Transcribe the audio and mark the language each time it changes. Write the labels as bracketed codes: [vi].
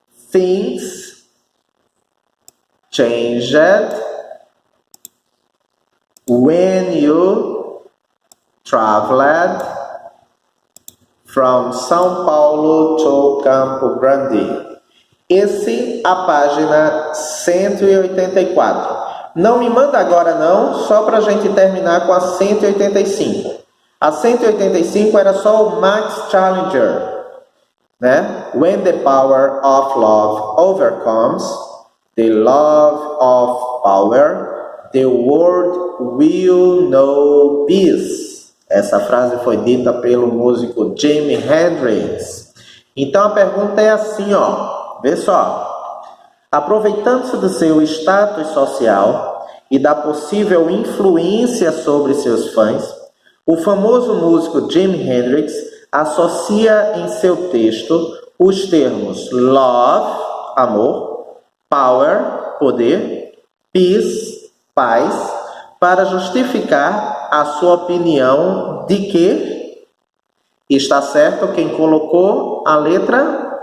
[en] Things changed when you traveled from São Paulo to Campo Grande. [pt] Esse a página 184. Não me manda agora não, só para a gente terminar com a 185. A 185 era só o Max Challenger, né? [en] When the power of love overcomes the love of power, the world will know peace. [pt] Essa frase foi dita pelo músico Jimi Hendrix. Então a pergunta é assim, ó. Vê só. Aproveitando-se do seu status social e da possível influência sobre seus fãs, o famoso músico Jimi Hendrix associa em seu texto os termos love, amor, power, poder, peace, paz, para justificar a sua opinião de que está certo quem colocou a letra...